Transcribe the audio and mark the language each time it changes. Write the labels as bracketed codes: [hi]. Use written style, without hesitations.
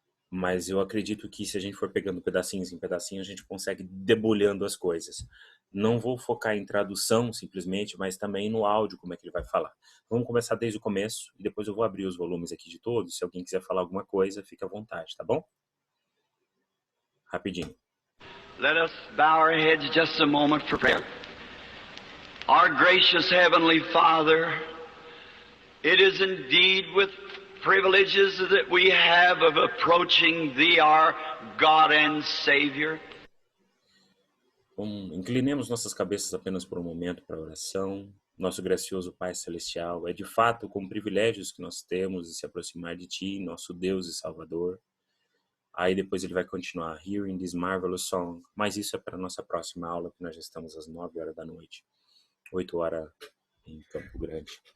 [pt] Mas eu acredito que se a gente for pegando pedacinhos em pedacinhos, a gente consegue debulhando as coisas. Não vou focar em tradução, simplesmente, mas também no áudio, como é que ele vai falar. Vamos começar desde o começo e depois eu vou abrir os volumes aqui de todos. Se alguém quiser falar alguma coisa, fica à vontade, tá bom? Rapidinho. [en] Let us bow our heads just a moment for prayer. Our gracious Heavenly Father, it is indeed with privileges that we have of approaching Thee, our God and Savior. [pt] Inclinemos nossas cabeças apenas por um momento para a oração. Nosso gracioso Pai Celestial, é de fato com privilégios que nós temos de se aproximar de Ti, nosso Deus e Salvador. Aí depois ele vai continuar, [en] hearing this marvelous song, [pt] mas isso é para a nossa próxima aula, que nós já estamos às 9 horas da noite, 8 horas em Campo Grande.